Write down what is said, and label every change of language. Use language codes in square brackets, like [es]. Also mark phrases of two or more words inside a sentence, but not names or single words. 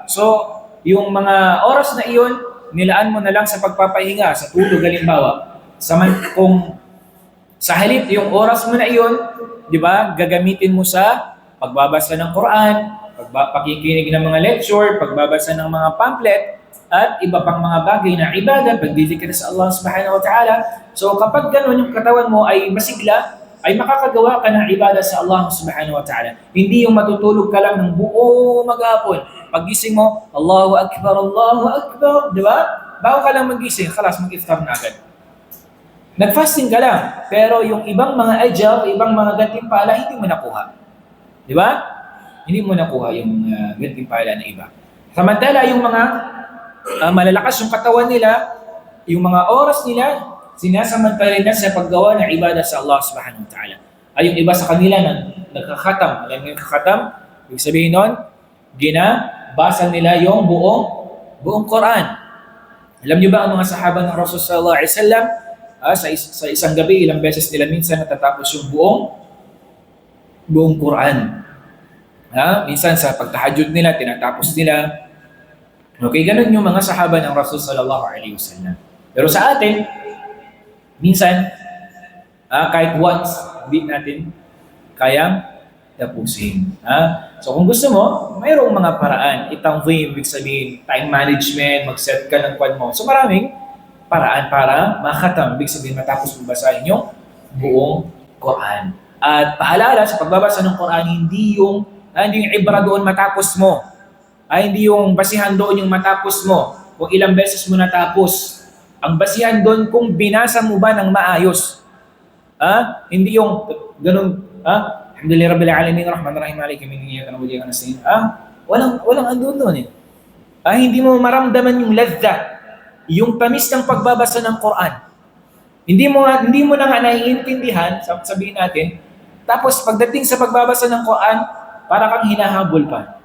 [tl] So, yung mga oras na iyon, nilaan mo na lang sa pagpapahinga, sa tulog halimbawa. Kung sa halip yung oras mo na iyon, di ba, gagamitin mo sa pagbabasa ng Quran, pakikinig ng mga lecture, pagbabasa ng mga pamphlet, at iba pang mga bagay na ibadah, pagdidikir sa Allah [ar] سبحانه وتعالى. [tl] So kapag gano'n yung katawan mo ay masigla, ay makakagawa ka ng ibadah sa Allah [ar] سبحانه وتعالى. [tl] Hindi yung matutulog ka lang ng buo maghapon. Paggising mo, [ar] الله أكبر, [tl] di ba? Bago ka lang magising, khalas, mag-iftar na agad. Nag-fasting ka lang, pero yung ibang mga ajal, ibang mga gantimpala, hindi mo nakuha. Di ba? Hindi mo nakuha yung gantimpala na iba. Samantala, yung mga malalakas yung katawan nila, yung mga oras nila, sinasamantala na sa paggawa ng ibadah sa Allah [ar] سبحانه وتعالى. [tl] Ay yung iba sa kanila na nagkakatam. Alam mo yung kakatam? Ibig sabihin nun, basa nila yung buong Quran. Alam niyo ba ang mga sahaba ng Rasul [ar] صلى الله عليه وسلم, [tl] sa isang gabi, ilang beses nila minsan natatapos yung buong Quran. Minsan sa pagtahajjud nila, tinatapos nila. Okay, ganun yung mga sahaba ng Rasul [ar] صلى الله عليه وسلم. [tl] Pero sa atin, minsan, kahit once, hindi natin kayang tapusin. So kung gusto mo, mayroong mga paraan. Itangvim, ibig sabihin, [en] time management, [tl] mag-set ka ng kwan mo. So maraming paraan para makatam, ibig sabihin, matapos mo basahin yung buong Quran. At paalala, sa pagbabasa ng Quran, hindi yung ibra doon matapos mo. Hindi yung basihan doon yung matapos mo. Kung ilang beses mo natapos. Ang basihan doon kung binasa mo ba ng maayos. Hindi yung ganun, [ar] الحمد لله رب العالمين، الرحمن الرحيم، مالك يوم الدين، إياك نعبد وإياك نستعين. [tl] Walang andun doon eh. Hindi mo maramdaman yung ladha, yung tamis ng pagbabasa ng Quran. Hindi mo na nga naiintindihan, sabihin natin, tapos pagdating sa pagbabasa ng Quran, para kang hinahabol pa.